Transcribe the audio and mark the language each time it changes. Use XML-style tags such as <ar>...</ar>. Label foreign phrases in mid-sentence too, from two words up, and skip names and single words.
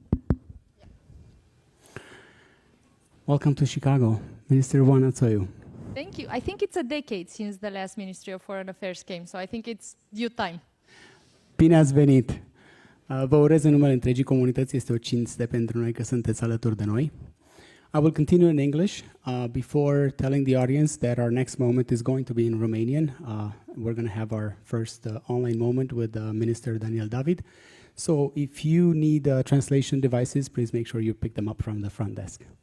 <en>Welcome to Chicago, Minister Ioana Țoiu. Thank you. I think it's a decade since the last Ministry of Foreign Affairs came, so I think it's due time.</en> <ro>Bine ați venit! Vă urez în numele întregii comunități, este o cinste pentru noi că sunteți alături de noi.</ro> <en>I will continue in English before telling the audience that our next moment is going to be in Romanian. We're going to have our first online moment with Minister Daniel David. So if you need translation devices, please make sure you pick them up from the front desk.</en>